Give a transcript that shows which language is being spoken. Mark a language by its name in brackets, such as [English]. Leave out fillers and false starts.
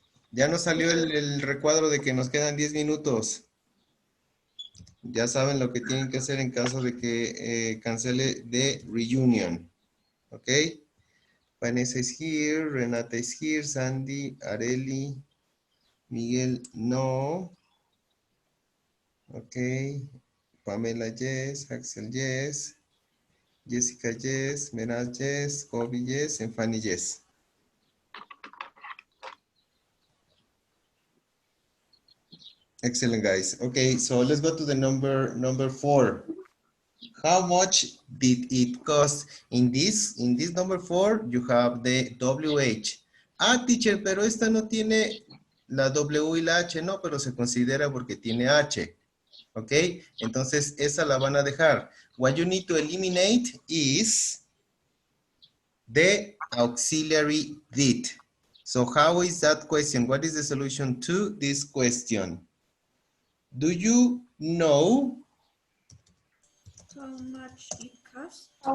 [Spanish] Ya nos salió el recuadro de que nos quedan 10 minutos. Ya saben lo que tienen que hacer en caso de que cancele the reunion. Ok. [English] Vanessa is here, Renata is here, Sandy, Areli, Miguel, no. Ok. Pamela, yes. Axel, yes. Jessica, yes. Meraz, yes. Kobe, yes. And Fanny, yes. Excellent, guys. Okay, so let's go to the number 4. How much did it cost? In this number 4, you have the WH. [Spanish] Ah, teacher, pero esta no tiene la W y la H, no, pero se considera porque tiene H. ¿Ok? Entonces, esa la van a dejar. [English] What you need to eliminate is the auxiliary did. So how is that question? What is the solution to this question? Do you know How much it costs?